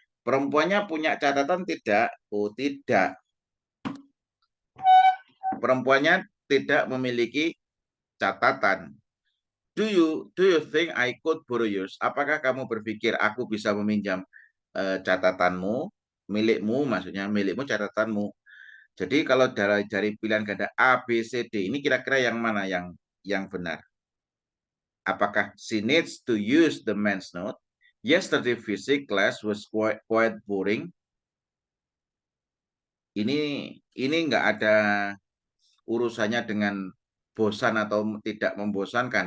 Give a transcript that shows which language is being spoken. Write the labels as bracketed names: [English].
[Indonesian] Perempuannya punya catatan tidak? Oh, tidak. Perempuannya tidak memiliki catatan. [English] Do you think I could borrow yours? [Indonesian] Apakah kamu berpikir aku bisa meminjam catatanmu, milikmu, maksudnya milikmu catatanmu. Jadi kalau dari pilihan ganda A, B, C, D, ini kira-kira yang mana yang benar? Apakah [English] she needs to use the men's note? Yesterday physics class was quite boring. [Indonesian] Ini nggak ada urusannya dengan bosan atau tidak membosankan.